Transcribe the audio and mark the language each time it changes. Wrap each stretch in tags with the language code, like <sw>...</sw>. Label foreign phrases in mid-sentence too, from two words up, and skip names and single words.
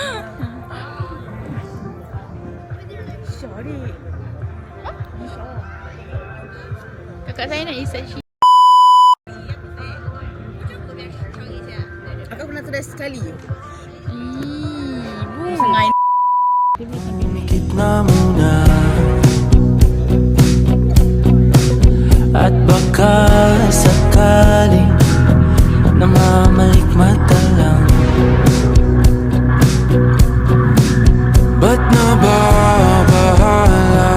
<ms>Kakak saya nak research. Aku pernah try sekali. Sungai.</ms> <tl>Gitna muna at baka sakaling namamalikmata lang. Ba't nababahala?</tl>